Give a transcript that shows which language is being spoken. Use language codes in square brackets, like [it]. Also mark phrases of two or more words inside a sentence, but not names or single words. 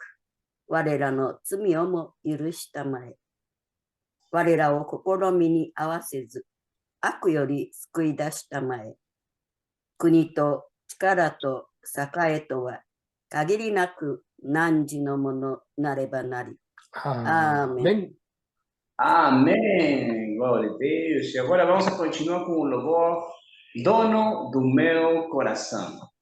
[ja] 我らの罪をも許したまえ。我らを試みに合わせず、悪より救い出したまえ。国と力と栄とは、限りなく汝のものなればなり。Amém. [pt] Amém. Glória a Deus. E agora vamos continuar com o louvor Dono do Meu Coração.